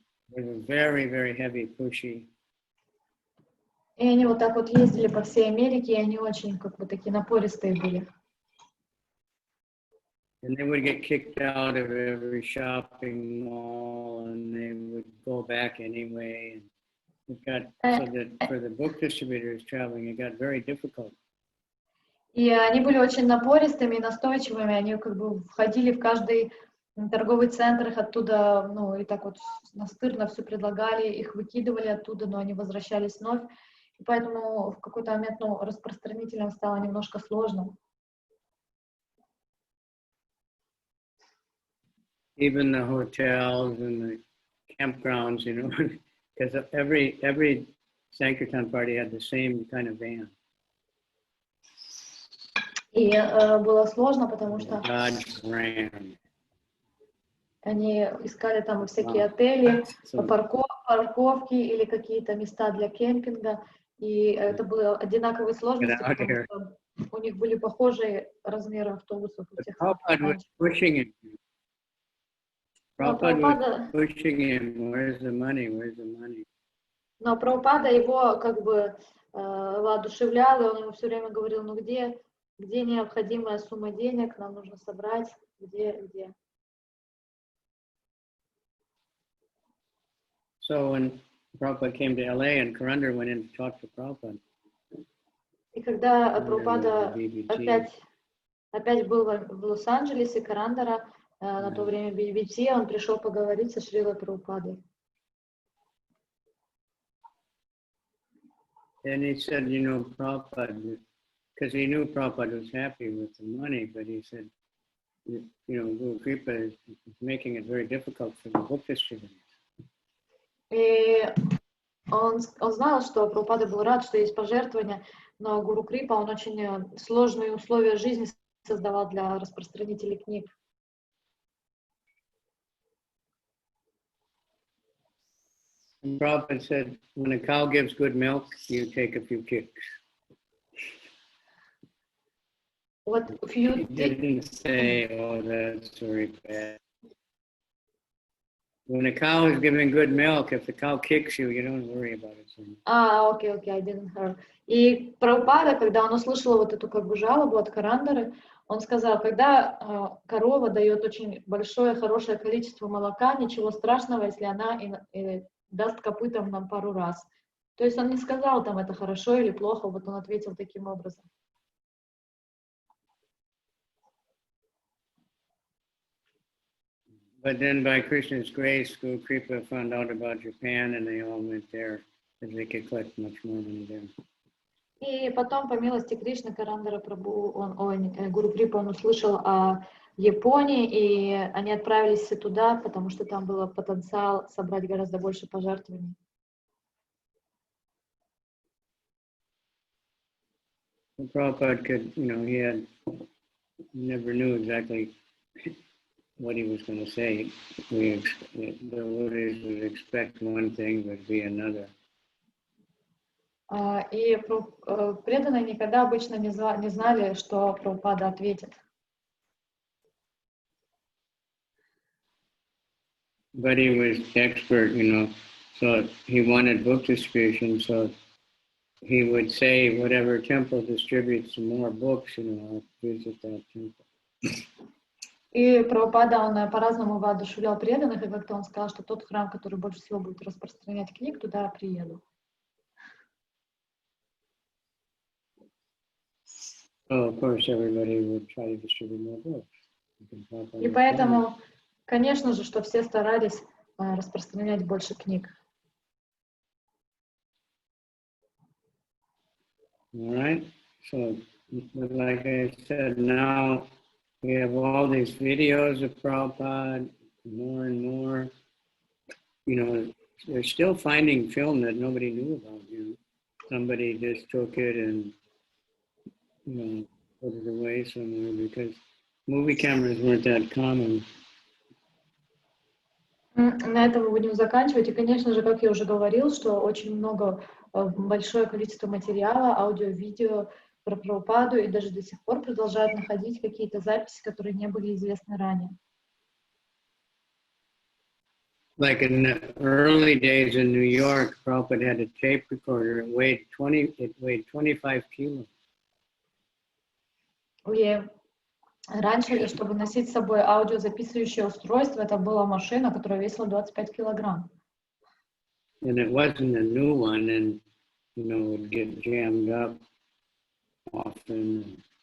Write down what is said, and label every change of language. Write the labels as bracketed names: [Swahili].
[English] They were very, very heavy, pushy. [Russian] И они вот так вот ездили по всей Америке, и они очень такие напористые были. [English] And they would get kicked out of every shopping mall, and they would go back anyway. it got so that for the book distributors traveling, it got very difficult. [Russian] И они были очень напористыми и настойчивыми, они как бы входили в каждый торговый центр, их оттуда, ну, и так вот настырно все предлагали, их выкидывали оттуда, но они возвращались вновь. И поэтому в какой-то момент, ну, распространителям стало немножко сложно. [English] Even the hotels and the campgrounds, you know, because every Sankirtan party had the same kind of van. [Russian] И было сложно, потому что [English] Dodge Ram. [Russian] они искали там всякие отели, парковки или какие-то места для кемпинга. И это были одинаковые сложности, потому что у них были похожие размеры автобусов. У всех. [English] Prabhupada was pushing him. Prabhupada was pushing him. Where's the money? Where's the money? [Russian] Но Прабхупада его как бы воодушевлял, и он ему все время говорил, ну где необходимая сумма денег, нам нужно собрать, где. [English] So when Prabhupada came to LA and Kavicandra went in to talk to Prabhupada. [Russian] И когда Прабхупада опять был в Лос-Анджелесе, Кавicandra, на то время BBT, он пришел поговорить со Шрилой Прабхупадой. [English] And he said, you know, Prabhupada, because he knew Prabhupada was happy with the money, but he said, you know, Guru Kripa is making it very difficult for the book distributors. [Russian] И он знал, что Прабхупада был рад, что есть пожертвования, но Гуру Крипа, он очень сложные условия жизни создавал для распространителей книг. [English] And Prabhupada said, when a cow gives good milk, you take a few kicks. What He didn't say, oh, that's very bad. When a cow is giving good milk, if the cow kicks you, you don't worry about it. Окей, I didn't hear. [Russian] И Прабхупада, когда он услышал вот эту как бы жалобу от Кавicandry, он сказал, когда корова дает очень большое, хорошее количество молока, ничего страшного, если она даст копытом нам пару раз. То есть он не сказал там это хорошо или плохо, вот он ответил таким образом. [English] But then by Krishna's grace, Guru Kripa found out about Japan and they all went there because they could collect much more money there. [Russian] И потом, по милости Кришны, Кавicandra Прабху, Гуру Крипа, он услышал о Японии, и они отправились все туда, потому что там был потенциал собрать гораздо больше пожертвований. [English] Prabhupada could, you know, he never knew exactly what he was going to say. The devotees would expect one thing, but be another. [Russian] И преданные никогда обычно не знали, что Прабхупада ответит. [English] But he was expert, you know, so he wanted book distribution, so he would say whatever temple distributes some more books, you know, I'll visit that temple. [Russian] И Прабхупада, он по-разному воодушевлял преданных, и как-то он сказал, что тот храм, который больше всего будет распространять книг, туда приеду. [English] Oh, of course, everybody would try to distribute more books. [Russian] И поэтому, конечно же, что все старались распространять больше книг. [English] All right, so like I said, now we have all these videos of Prabhupada, more and more. You know, they're still finding film that nobody knew about. You know, somebody just took it and, you know, put it away somewhere because movie cameras weren't that common. [Russian] На этом мы будем заканчивать. И, конечно же, как я уже говорил, что очень большое количество материала, аудио, видео про Прабхупаду, и даже до сих пор продолжают находить какие-то записи, которые не были известны ранее. [English] Like in the early days in New York, Prabhupada had a tape recorder. It weighed 25 kilos. [Russian] И раньше, чтобы носить с собой аудиозаписывающее устройство, это была машина, которая весила 25 килограмм. [English] and it wasn't a new one, and you know, it would get jammed up often.